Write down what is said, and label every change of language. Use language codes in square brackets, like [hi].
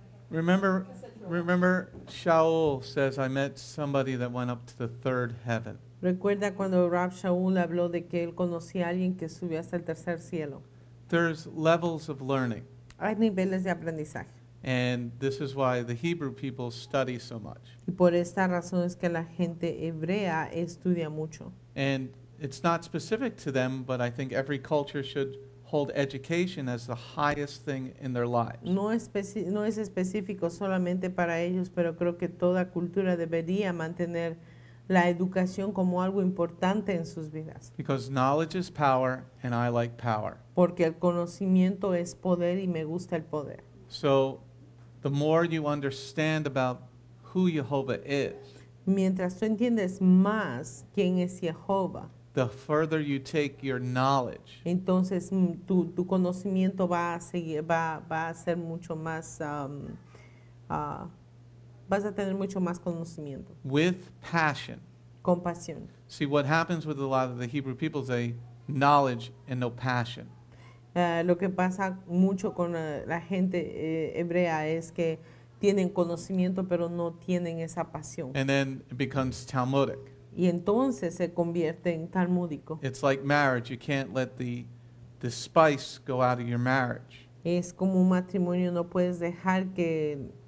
[en] Remember Shaul says, I met somebody that went up to the third heaven. [es] Recuerda cuando Rab Shaul habló de que él conocía a alguien que subió hasta el tercer cielo. [en] There's levels of learning, [es] Hay niveles de aprendizaje. [en] and this is why the Hebrew people study so much. [es] Y por esta razón es que la gente hebrea estudia mucho. [en] And it's not specific to them, but I think every culture should hold education as the highest thing in their lives. [es] No es específico solamente para ellos, pero creo que toda cultura debería mantener la educación como algo importante en sus vidas. [en] Because knowledge is power, and I like power. [es] Porque el conocimiento es poder y me gusta el poder. [en] So the more you understand about who Jehovah is, [es] Mientras tú entiendes más quién es Jehová, [en] the further you take your knowledge, [es] entonces tu conocimiento va a ser mucho más, vas a tener mucho más conocimiento, [en] with passion. [es] compasión. [en] See, what happens with a lot of the Hebrew people is they knowledge and no passion. [es] Lo que pasa mucho con la gente hebrea es que tienen conocimiento pero no tienen esa pasión. [en] And then it becomes Talmudic. [es] Y entonces se convierte en talmúdico. [en] It's like marriage. You can't let the spice go out of your marriage. [es] Es como un matrimonio, no puedes dejar que...